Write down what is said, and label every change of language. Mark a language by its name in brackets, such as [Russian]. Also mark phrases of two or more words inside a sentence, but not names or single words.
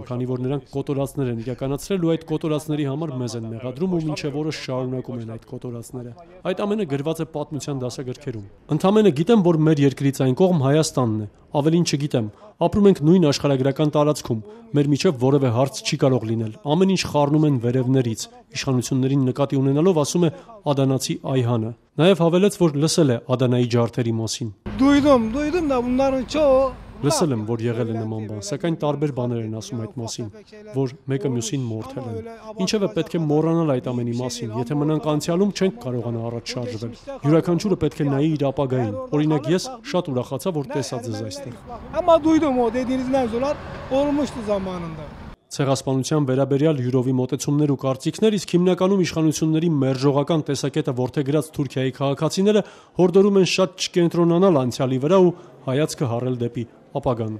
[Armenian] քանի որ նրանք կոտորածներ են իրականացրել ու այդ կոտորածների համար մեզ են մեղադրում ու մինչև օրս շարունակում են այդ կոտորածները։ Այդ ամենը գրված է պատմության դասագրքերում։ Ընդամենը գիտեմ, որ մեր երկրից այն կողմ Հայաստանն է, ավելին չգիտեմ։ Ապրում ենք նույն աշխարհագրական տարածքում, մեր միջև որևէ հարց չի կարող լինել։ Ամեն ինչ խառնում են վերևներից։ Իշխանություններին նկատի ունենալով ասում է ադանացի Այհանը։ Նաև հավելեց, որ լսել է Ադանայի ջարդերի մասին։ [Turkish] Duydum da bunların çoğu [Armenian] Լսել եմ, որ եղել է նման բան, սակայն տարբեր բաներ են ասում այդ մասին, որ մեկը մյուսին մորթել են։ Ինչևէ պետք է մոռանալ այդ ամենի մասին, եթե մնանք անցյալում չենք կարողանա առաջ շարժվել։ Յուրաքանչյուրը պետք է նայի իր ապագային։ Օրինակ ես շատ ուրախացա, որ տեսա ձեզ այստեղ։ [Turkish] Ama duydum o dediğiniz mevzular olmuştu zamanında. [Armenian] Ցեղասպանության վերաբերյալ յուրովի մոտեցումներ ու կարծիքներ, իսկ հիմնականում իշխանությունների մերժողական տեսակետը որդեգրած Թուրքիայի քաղաքացիները հորդորում են շատ չկենտրոնանալ անցյալի վրա ու հայացքը հառել դեպի ապագան։